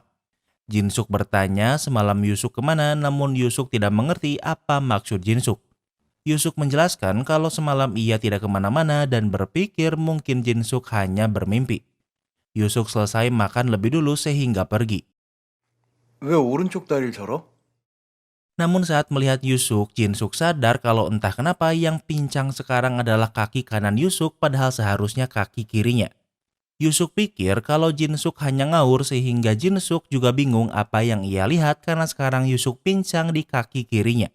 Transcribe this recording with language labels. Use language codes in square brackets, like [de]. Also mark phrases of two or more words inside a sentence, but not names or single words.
[id] Jinsuk bertanya semalam Yusuk kemana, namun Yusuk tidak mengerti apa maksud Jinsuk. Yusuk menjelaskan kalau semalam ia tidak kemana-mana dan berpikir mungkin Jinsuk hanya bermimpi. Yusuk selesai makan lebih dulu sehingga pergi. [ko] 왜 오른쪽 다리를 절어? [id] Namun saat melihat Yusuk, Jinsuk sadar kalau entah kenapa yang pincang sekarang adalah kaki kanan Yusuk padahal seharusnya kaki kirinya. Yusuk pikir kalau Jinsuk hanya ngawur sehingga Jinsuk juga bingung apa yang ia lihat karena sekarang Yusuk pincang di kaki kirinya.